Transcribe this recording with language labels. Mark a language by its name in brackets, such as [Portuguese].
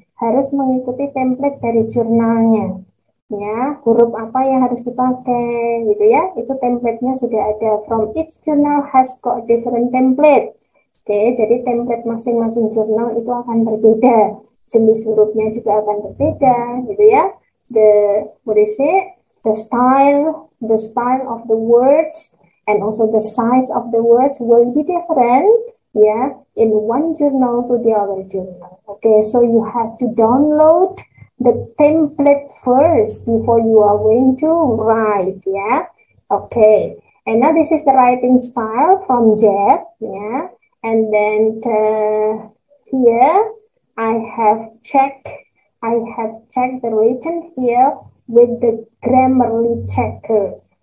[Indonesian] Harus mengikuti template dari jurnalnya. Huruf apa yang harus dipakai, gitu ya. Itu template-nya sudah ada. [English] From each journal has got different template. [Indonesian] Oke, jadi template masing-masing jurnal itu akan berbeda. Jenis hurufnya juga akan berbeda, gitu ya. [English] The style of the words and also the size of the words will be different, in one journal to the other journal. Okay, so you have to download the template first before you are going to write, Okay, and now this is the writing style from JET, and then here I have checked the written here with the Grammarly checker,